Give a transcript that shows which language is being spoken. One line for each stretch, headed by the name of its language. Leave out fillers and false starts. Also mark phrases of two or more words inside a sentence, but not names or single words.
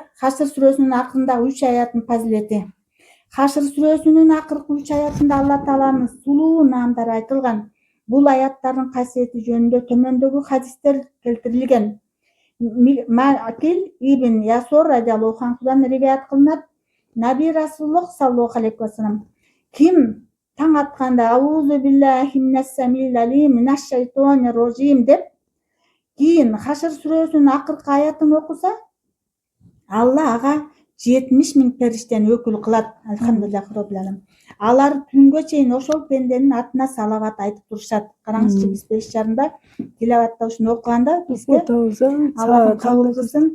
Kyrgyz: Хашр сүрөсүнүн акырындагы 3 аяттын фазилети. Хашр сүрөсүнүн акыркы 3 аятында Алла Тааланын сулуу наамдары айтылган. Бул аяттардын касиети жөнүндө төмөндөгү хадистер келтирилген. Макил ибн Ясор
Arabic: رضي الله عنه
Kyrgyz: риваят кылынат.
Arabic: نبي رسول الله صلى الله عليه وسلم
Kyrgyz: ким таң атканда
Arabic: أعوذ بالله من السميع العليم من الشيطان الرجيم
Kyrgyz: деп кийин Хашр сүрөсүнүн акыркы аятын окуса, Алла ага 70.000 периштени өкүл кылат.
Arabic: الحمد لله رب العالمين.
Kyrgyz: Алар түнгө чейин ошол пенденин атына салават айтып турушат. Караңызчы, биз 5:30 тилаватта ушуну окуганда бизге Аллах кабыл кылсын.